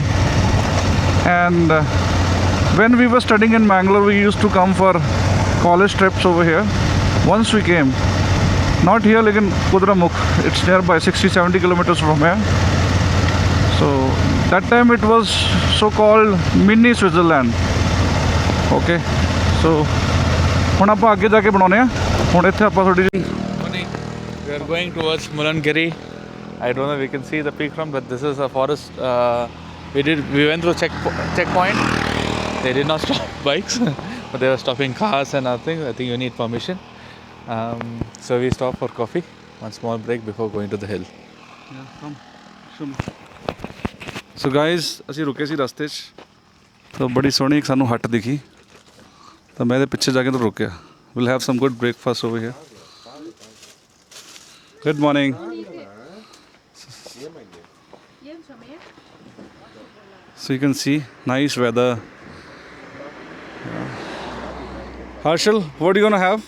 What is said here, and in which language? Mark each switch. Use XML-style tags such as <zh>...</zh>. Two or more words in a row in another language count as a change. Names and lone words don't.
<en>And when we were studying in Mangalore, we used to come for college trips over here. Once we came, not here, like in Kudramukh, it's nearby 60-70 kilometers from here. So that time it was so called mini Switzerland. Okay, so</en> <pa>ਹੁਣ ਆਪਾਂ ਅੱਗੇ ਜਾ ਕੇ ਬਣਾਉਨੇ ਆ. ਹੁਣ ਇੱਥੇ ਆਪਾਂ ਥੋੜੀ ਜਿਹੀ</pa> <en>We are going towards Mulangiri. I don't know if we can see the peak from, but this is a forest. We went through checkpoint. They did not stop bikes, but they were stopping cars and other things. I think you need permission. So we stopped for coffee. One small break before going to the hill. Yeah, come. So guys,</en> <pa>ਅਸੀਂ ਰੁਕੇ ਸੀ ਰਸਤੇ 'ਚ ਤਾਂ ਬੜੀ ਸੋਹਣੀ ਇੱਕ ਸਾਨੂੰ ਹੱਟ ਦਿਖੀ ਤਾਂ ਮੈਂ ਇਹਦੇ ਪਿੱਛੇ ਜਾ ਕੇ ਤਾਂ ਰੁਕਿਆ.</pa> <en>We'll have some good breakfast over here. Good morning. So you can see nice weather. Harshal, what are you gonna have?</en>